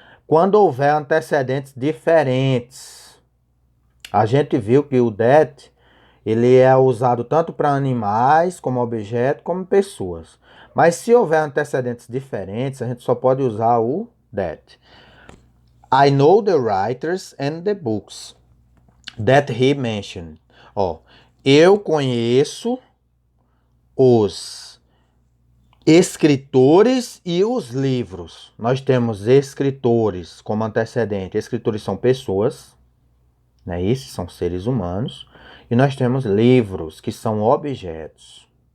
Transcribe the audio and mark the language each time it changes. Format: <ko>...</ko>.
<pt>Quando houver antecedentes diferentes. A gente viu que o that ele é usado tanto para animais, como objeto, como pessoas. Mas se houver antecedentes diferentes, a gente só pode usar o that.</pt> <en>I know the writers and the books that he mentioned.</en> <pt>Ó, eu conheço os escritores e os livros. Nós temos escritores como antecedente. Escritores são pessoas, né? Esses são seres humanos. E nós temos livros, que são objetos.</pt>